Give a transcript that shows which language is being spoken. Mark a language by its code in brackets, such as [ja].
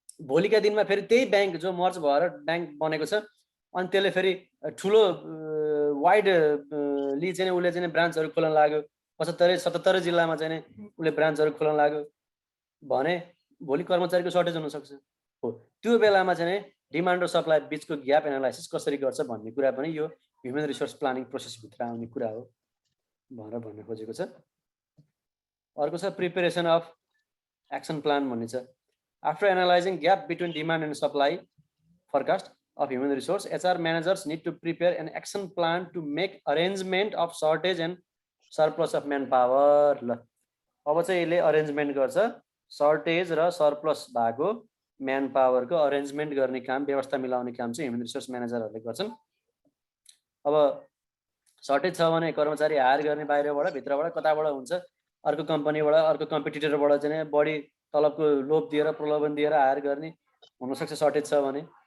[ne] भोलिका दिनमा फेरि त्यही ब्याङ्क जो मर्ज भएर ब्याङ्क बनेको छ अनि त्यसले फेरि ठुलो वाइडली चाहिँ उसले चाहिँ ब्रान्चहरू खोल्न लाग्यो, 75 जिल्लामा चाहिँ उसले ब्रान्चहरू खोल्न लाग्यो भने भोलि कर्मचारीको सर्टेज हुनसक्छ। हो, त्यो बेलामा चाहिँ डिमान्ड र सप्लाई बिचको ग्याप एनालाइसिस कसरी गर्छ भन्ने कुरा पनि यो ह्युमन रिसोर्स प्लानिङ प्रोसेसभित्र आउने कुरा हो भनेर भन्न खोजेको छ। अर्को छ प्रिपेरेसन अफ एक्सन प्लान भन्ने छ। [en] After analysing gap between demand and supply forecast of human resource, HR managers need to prepare an action plan to make arrangement of shortage and surplus of manpower. [ne] ल अब चाहिँ यसले arrangement गर्छ, shortage र surplus भएको man पावरको arrangement गर्ने काम, व्यवस्था मिलाउने काम चाहिँ ह्युमन रिसोर्स म्यानेजरहरूले गर्छन्। अब सर्टेज छ भने कर्मचारी हायर गर्ने बाहिरबाट, भित्रबाट कताबाट हुन्छ, अर्को कम्पनीबाट, अर्को कम्पिटिटरबाट चाहिँ बढी तलबको लोभ दिएर प्रलोभन दिएर हायर गर्ने हुनसक्छ सर्टेज छ भने।